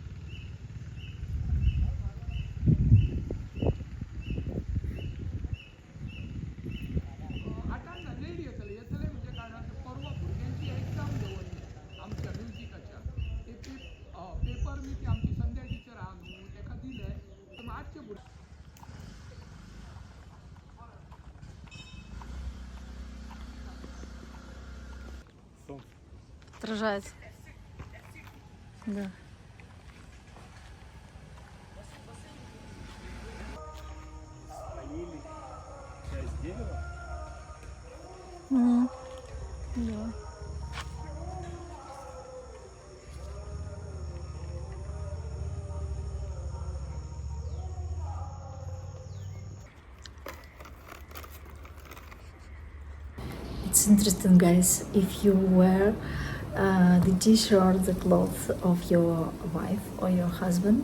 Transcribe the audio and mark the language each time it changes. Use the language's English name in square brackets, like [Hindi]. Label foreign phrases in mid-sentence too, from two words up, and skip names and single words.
[Konkani] रेडी येतले येतले म्हणजे कारण परवा भुरग्यांची एक्झाम दवरली आमच्या म्युझिकाच्या. ते पेपर मी ती आमची संध्या टिचर आहा न्हू ताका दिले तर मातशे भुरगे [Russian] Отражается. Да. Спалили часть дерева. Да. [English] It's interesting, guys, if you wear the t-shirt, the clothes of your wife or your husband.